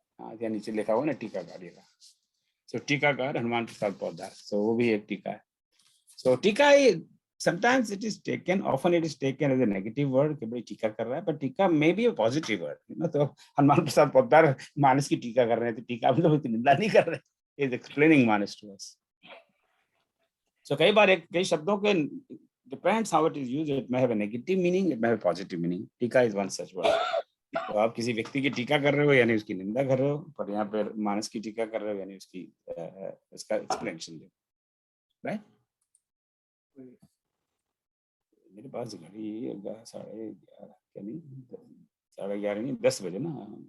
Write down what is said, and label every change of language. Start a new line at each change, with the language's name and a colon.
Hindi: हाँ, या नीचे लिखा हुआ ना टीकाकार, ये सो टीकाकार हनुमान प्रसाद पोद्दार, सो वो भी एक टीका है।
English: so टीका sometimes it is taken, often it is taken as a negative word
Hindi: कि भाई टीका कर रहा है,
English: but टीका may be a positive word,
Hindi: तो हनुमान प्रसाद पोद्दार मानस की टीका कर रहे हैं, तो टीका मतलब उसकी निंदा नहीं कर रहे,
English: is explaining Manas to us. So
Hindi: कई बार कई शब्दों के
English: depends how it is used, it may have a negative meaning, it may have a positive meaning. टीका is one such word.
Hindi: तो आप किसी व्यक्ति की टीका कर रहे हो यानी उसकी निंदा कर रहे हो, पर यहाँ पर मानस की टीका कर रहे हो यानी उसकी उसका एक्सप्लेनेशन दो, राइट? मेरे पास घड़ी 11:30 क्या नहीं, 11:30 नहीं, 10 बजे ना।